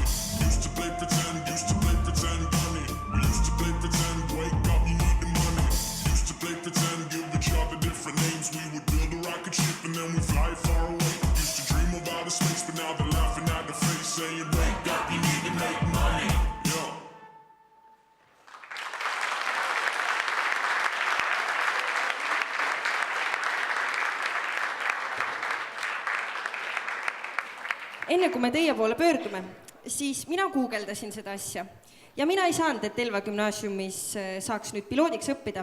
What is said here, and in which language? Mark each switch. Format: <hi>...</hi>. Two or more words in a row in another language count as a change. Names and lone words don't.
<en>Used to play pretend, funny. We used to play pretend, wake up, you need the money. Used to play pretend, give each other different names. We would build a rocket ship and then we fly far away. Used to dream of outer space, but now they're laughing at the face, saying, wake up, you need to make money. Yeah.</en> <et>Enne kui me teie poole pöördume, siis mina guugeldasin seda asja ja mina ei saanud, et Elva gümnaasiumis saaks nüüd piloodiks õppida.</et>